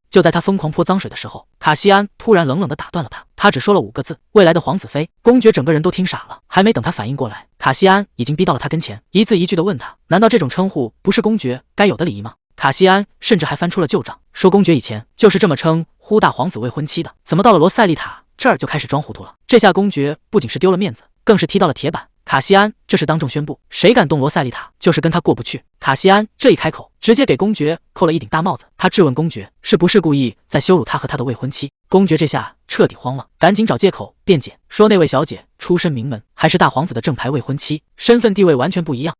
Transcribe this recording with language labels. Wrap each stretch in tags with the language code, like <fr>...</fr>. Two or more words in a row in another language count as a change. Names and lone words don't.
<zh>就在他瘋狂潑髒水的時候，卡西安突然冷冷地打斷了他，他只說了5個字：未來的皇子妃。公爵整個人都聽傻了，還沒等他反應過來，卡西安已經逼到了他跟前，一字一句地問他，難道這種稱呼不是公爵該有的禮儀嗎？卡西安甚至還翻出了舊賬，說公爵以前就是這麼稱呼大皇子未婚妻的，怎麼到了羅塞麗塔這兒就開始裝糊塗了？這下公爵不僅是丟了面子，更是踢到了鐵板。卡西安這是當眾宣布，誰敢動羅塞麗塔，就是跟他過不去。卡西安這一開口，直接給公爵扣了一頂大帽子。他質問公爵是不是故意在羞辱他和他的未婚妻。公爵這下徹底慌了，趕緊找借口辯解，說那位小姐出身名門，還是大皇子的正牌未婚妻，身份地位完全不一樣。</zh>